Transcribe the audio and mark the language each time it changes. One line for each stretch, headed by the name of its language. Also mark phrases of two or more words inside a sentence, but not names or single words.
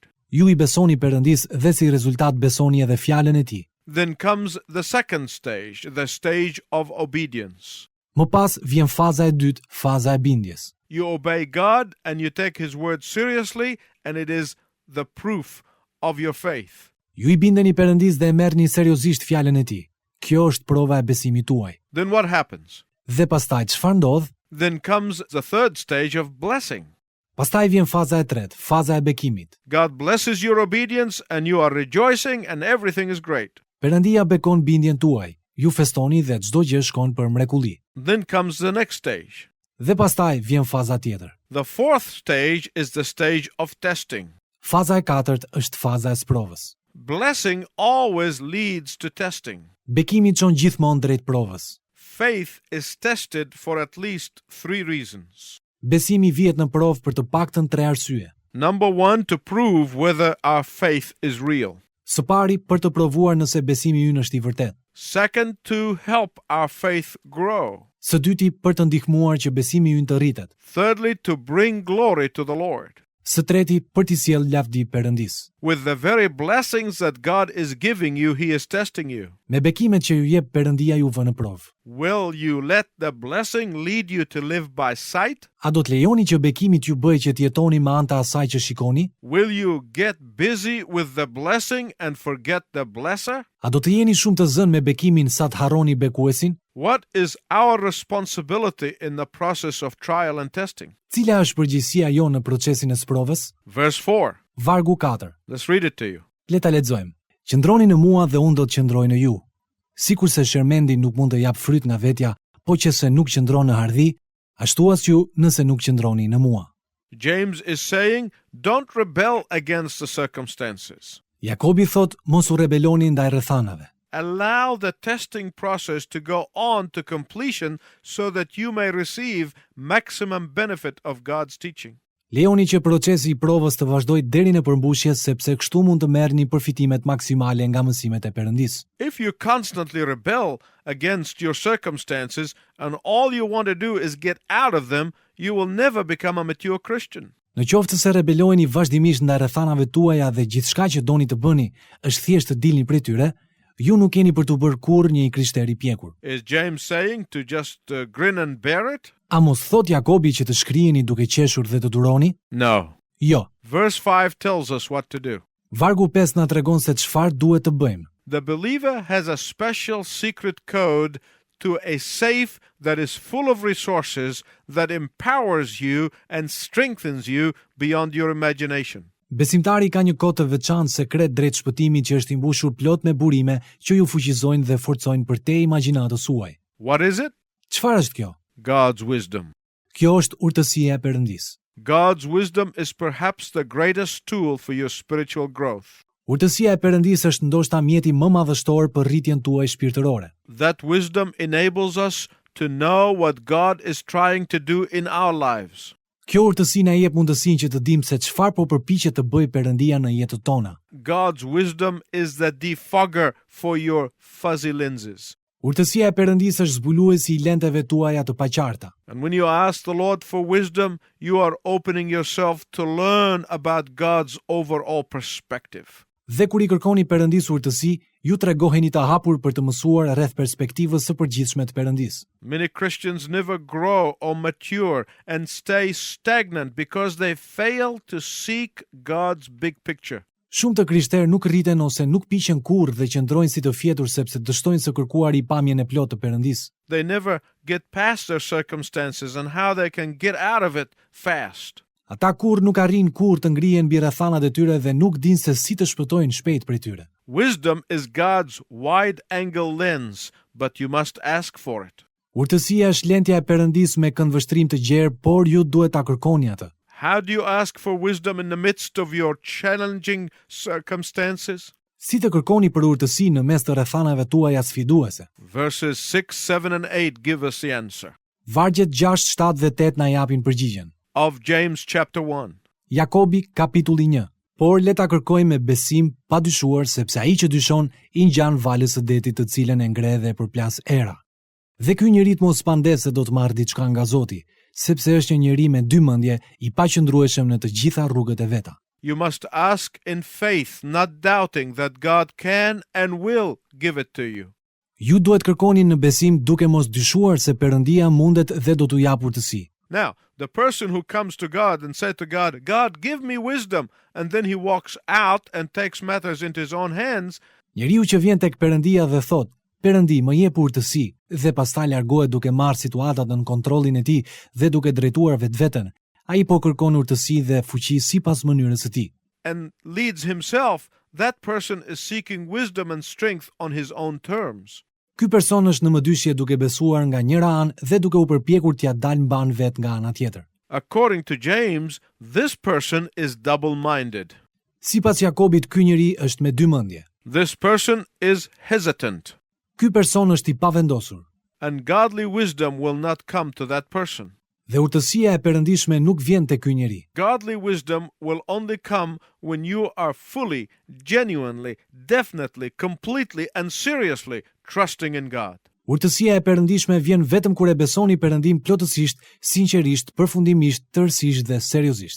Albanian: Ju i besoni Perëndis dhe si rezultat besoni edhe fjalën e Tij.
English: Then comes the second stage, the stage of obedience.
Albanian: Më pas vjen faza e dytë, faza e bindjes.
English: You obey God and you take His word seriously, and it is the proof of your faith.
Albanian: Ju i bindeni Perëndis dhe e merrni seriozisht fjalën e Tij. Kjo është prova e besimit tuaj.
English: Then what happens?
Albanian: Dhe pastaj çfarë ndodh?
English: Then comes the third stage of blessing.
Albanian: Pastaj vjen faza e tretë, faza e bekimit.
English: God blesses your obedience and you are rejoicing and everything is great.
Albanian: Perëndia bekon bindjen tuaj. Ju festoni dhe çdo gjë shkon për mrekulli.
English: Then comes the next stage.
Albanian: Dhe pastaj vjen faza tjetër.
English: The fourth stage is the stage of testing.
Albanian: Faza e katërt është faza e sprovës.
English: Blessing always leads to testing.
Albanian: Bekimi çon gjithmonë drejt provës.
English: Faith is tested for at least 3 reasons.
Albanian: Besimi vihet në provë për të paktën 3 arsye.
English: Number 1, to prove whether our faith is real.
Albanian: Së pari, për të provuar nëse besimi ynë është i vërtet.
English: Second, to help our faith grow.
Albanian: Së dyti, për të ndihmuar që besimi ynë të rritet.
English: Thirdly, to bring glory to the Lord.
Albanian: Së treti, për t'i sjell lavdi Perëndis.
English: With the very blessings that God is giving you, He is testing you.
Albanian: Me bekimet që ju jep Perëndia ju vë në provë.
English: Will you let the blessing lead you to live by sight?
Albanian: A do të lejoni që bekimit ju bëjë që t'jetoni me anë të asaj që shikoni?
English: Will you get busy with the blessing and forget the blesser?
Albanian: A do të jeni shumë të zënë me bekimin sa të harroni bekuesin?
English: What is our responsibility in the process of trial and testing?
Albanian: Cila është përgjegjësia jonë në procesin e sprovës?
English: Verse 4.
Albanian: Vargu 4.
English: Let's read it to you.
Albanian: Le ta lexojmë. Qëndroni në mua dhe unë do të qëndroj në ju. Sikurse shermendi nuk mund të jap fryt nga vetja, po që se nuk qëndron në hardhi, ashtu as ju nëse nuk qëndroni në mua.
English: James is saying, don't rebel against the circumstances.
Albanian: Jakobi thot, mos u rebeloni ndaj rrethanave.
English: Allow the testing process to go on to completion so that you may receive maximum benefit of God's teaching.
Albanian: Lejoni që procesi i provës të vazhdojë deri në përmbushje, sepse kështu mund të merrni përfitimet maksimale nga mësimet e Perëndis.
English: If you constantly rebel against your circumstances and all you want to do is get out of them, you will never become a mature Christian.
Albanian: Në qoftë se rebelojeni vazhdimisht ndaj rrethanave tuaja dhe gjithçka që doni të bëni është thjesht të dilni prej tyre, ju nuk keni për të bërë kurrë një krishter i pjekur.
English: Is James saying to just grin and bear it?
Albanian: A mos thot Jakobi që të shkriheni duke qeshur dhe të duroni?
English: No.
Albanian: Jo.
English: Verse 5 tells us what to do.
Albanian: Vargu 5 na tregon se çfarë duhet të bëjmë.
English: The believer has a special secret code to a safe that is full of resources that empowers you and strengthens you beyond your imagination.
Albanian: Besimtari ka një kod të veçantë sekret drejt shpëtimit që është i mbushur plot me burime që ju fuqizojnë dhe forcojnë përtej imagjinatës suaj.
English: What is it?
Albanian: Çfarë është kjo?
English: God's wisdom.
Albanian: Kjo është urtësia e Perëndis.
English: God's wisdom is perhaps the greatest tool for your spiritual growth.
Albanian: Urtësia e Perëndis është ndoshta mjeti më madhështor për rritjen tuaj shpirtërore.
English: That wisdom enables us to know what God is trying to do in our lives.
Albanian: Kjo urtësi na jep mundësinë që të dimë se çfarë po përpiqet të bëjë Perëndia në jetën tona.
English: God's wisdom is the defogger for your fuzzy lenses.
Albanian: Urtësia e Perëndisë është zbuluesi i lenteve tuaja të paqarta.
English: And when you ask the Lord for wisdom, you are opening yourself to learn about God's overall perspective.
Albanian: Dhe kur i kërkoni Perëndisë urtësi, ju tregoheni të hapur për të mësuar rreth perspektivës së përgjithshme të Perëndisë.
English: Many Christians never grow or mature and stay stagnant because they fail to seek God's big picture.
Albanian: Shumë të krishterë nuk rriten ose nuk piqen kurrë dhe qëndrojnë si të fjetur sepse dështojnë së kërkuari pamjen e plotë të Perëndisë.
English: They never get past their circumstances and how they can get out of it fast.
Albanian: Ata kur nuk arrin kur të ngrihen mbi rrethanat e tyre dhe nuk dinë se si të shpëtojnë shpejt prej tyre.
English: Wisdom is God's wide-angle lens, but you must ask for it.
Albanian: Urtësia është lentja e Perëndis me këndvështrim të gjerë, por ju duhet ta kërkoni atë.
English: How do you ask for wisdom in the midst of your challenging circumstances?
Albanian: Si të kërkoni për urtësi në mes të rrethanave tuaja sfiduese?
English: Verses 6, 7, and 8 give us the answer.
Albanian: Vargjet 6, 7 dhe 8 na japin përgjigjen.
English: Of James chapter 1.
Albanian: Jakobi kapitulli 1. Por le ta kërkojmë me besim pa dyshuar, sepse ai që dyshon i ngjan valës së detit të cilën e ngre dhe përplas era. Dhe ky njeri të mos pandes se do të marrë diçka nga Zoti, sepse është një njeri me dy mendje, i paqëndrueshëm në të gjitha rrugët e veta.
English: You must ask in faith, not doubting that God can and will give it to you.
Albanian: Ju duhet kërkoni në besim duke mos dyshuar se Perëndia mundet dhe do t'u japë urtësi.
English: Now, the person who comes to God and said to God, God, give me wisdom, and then he walks out and takes matters into his own hands,
Albanian: Njeriu që vjen tek Perëndia dhe thot, Perëndi, më jep urtësi, dhe pastaj largohet duke marrë situatat në kontrollin e tij dhe duke drejtuar vetveten, ai po kërkon urtësi dhe fuqi sipas mënyrës së tij.
English: and leads himself, that person is seeking wisdom and strength on his own terms.
Albanian: Ky person është në mëdyshje duke besuar nga njëra anë dhe duke u përpjekur t'ia dalë mban vet nga ana tjetër.
English: According to James, this person is double-minded.
Albanian: Sipas Jakobit, ky njeri është me dy mendje.
English: This person is hesitant,
Albanian: Ky person është i pavendosur.
English: and godly wisdom will not come to that person.
Albanian: Dhe urtësia e perëndishme nuk vjen te ky njeri.
English: Godly wisdom will only come when you are fully, genuinely, definitely, completely, and seriously trusting in God.
Albanian: Urtësia e perëndishme vjen vetëm kur e besoni Perëndin plotësisht, sinqerisht, përfundimisht, tërësisht dhe seriozisht.